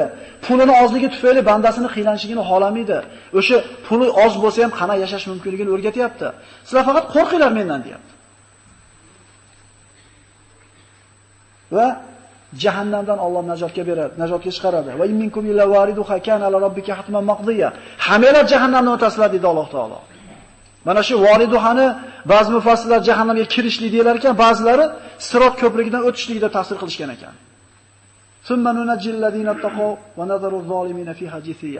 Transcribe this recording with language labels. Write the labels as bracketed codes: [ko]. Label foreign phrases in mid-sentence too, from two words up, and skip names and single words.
[uz] Pulini ozligi tufayli bandasini qiylanishini xohlamaydi. O'sha puli oz bo'lsa ham qana yashash mumkinligini o'rgatyapti. Sizlar faqat qo'rqinglar mendan deyapti. Va jahannamdan Alloh najotga beradi, najotga chiqaradi. [ar] و منكم إلا واردها كان على ربك حتما مقضيا. [uz] Hammalar jahannamdan o'tasizlar dedi Alloh taolo. Mana shu variduhani ba'zi mufassirlar jahannamga kirishlik deylar ekan, ba'zilari Sirot ko'prigidan o'tishligida tafsir qilishgan ekan. [ar] ثم ننجي الذين اتقوا ونذر الظالمين فيها جثيا.